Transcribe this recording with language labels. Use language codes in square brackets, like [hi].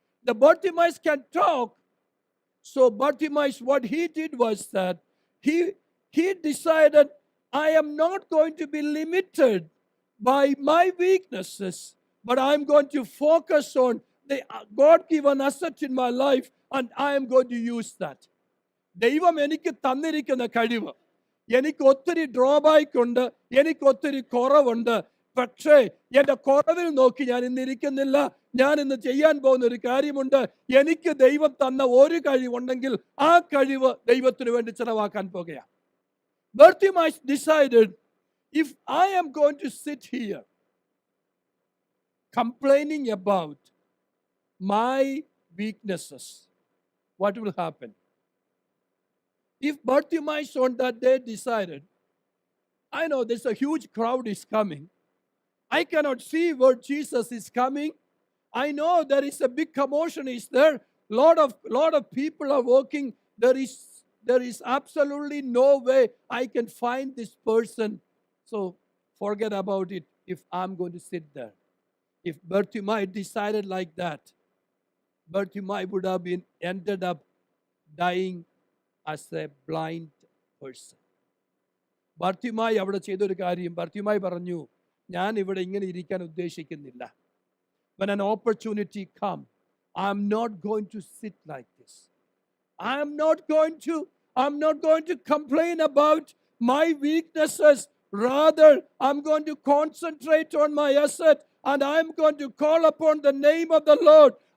[en] The Bartimaeus can talk. So Bartimaeus, what he did was that he decided, I am not going to be limited by my weaknesses, but I'm going to focus on the God-given asset in my life, and I am going to use that. [ml] ദൈവം എനിക്ക് തന്നിരിക്കുന്ന കഴിവ്, എനിക്ക് ഒത്തിരി drawback ഉണ്ട്, എനിക്ക് ഒത്തിരി കുറവുണ്ട്. പക്ഷേ എൻ്റെ കുറവിൽ നോക്കി ഞാൻ ഇന്നിരിക്കുന്നില്ല. ഞാൻ ഇന്ന് ചെയ്യാൻ പോകുന്ന ഒരു കാര്യമുണ്ട്. എനിക്ക് ദൈവം തന്ന ഒരു കഴിവുണ്ടെങ്കിൽ ആ കഴിവ് ദൈവത്തിന് വേണ്ടി ചെലവാക്കാൻ പോകുകയാണ്. [en] Bartimaeus decided, if I am going to sit here complaining about my weaknesses, what will happen? If Bartimaeus on that day decided, I know there's a huge crowd is coming, I cannot see where Jesus is coming, I know there is a big commotion is there, lot of people are walking, there is absolutely no way I can find this person, so forget about it if I'm going to sit there. If Bartimaeus decided like that, Bartimaeus would have ended up dying as a blind person. [ml] Bartimaeus അവിടെ ചെയ്തൊരു കാര്യം, Bartimaeus പറഞ്ഞു, ഞാൻ ഇവിടെ ഇങ്ങനെ ഇരിക്കാൻ ഉദ്ദേശിക്കുന്നില്ല. [en] When an opportunity comes, I'm not going to sit like this. I'm not going to complain about my weaknesses. Rather, I'm going to concentrate on my asset, and I'm going to call upon the name of the Lord.